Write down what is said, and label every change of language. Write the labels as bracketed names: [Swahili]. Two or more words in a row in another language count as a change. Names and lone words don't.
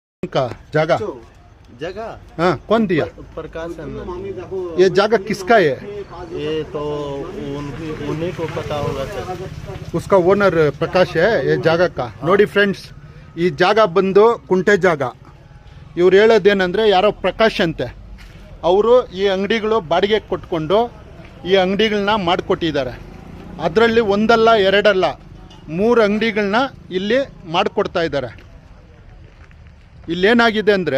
[Hindi] का जगह जगह हाँ कौन दिया? प्रकाश है। ये जगह किसका है? ये तो उन्हीं को पता होगा सर। उसका ओनर प्रकाश है ये [Kannada] ಜಾಗ का ನೋಡಿ ಫ್ರೆಂಡ್ಸ್ ಈ ಜಾಗ ಬಂದು ಕುಂಟೆ ಜಾಗ ಇವ್ರು ಹೇಳೋದೇನೆಂದರೆ ಯಾರೋ ಪ್ರಕಾಶ್ ಅಂತೆ ಅವರು ಈ ಅಂಗಡಿಗಳು ಬಾಡಿಗೆ ಕೊಟ್ಕೊಂಡು ಈ ಅಂಗಡಿಗಳನ್ನ ಮಾಡಿಕೊಟ್ಟಿದ್ದಾರೆ ಅದರಲ್ಲಿ ಒಂದಲ್ಲ ಎರಡಲ್ಲ 3 ಅಂಗಡಿಗಳನ್ನ ಇಲ್ಲಿ ಮಾಡಿಕೊಡ್ತಾ ಇದ್ದಾರೆ ಇಲ್ಲೇನಾಗಿದೆ ಅಂದರೆ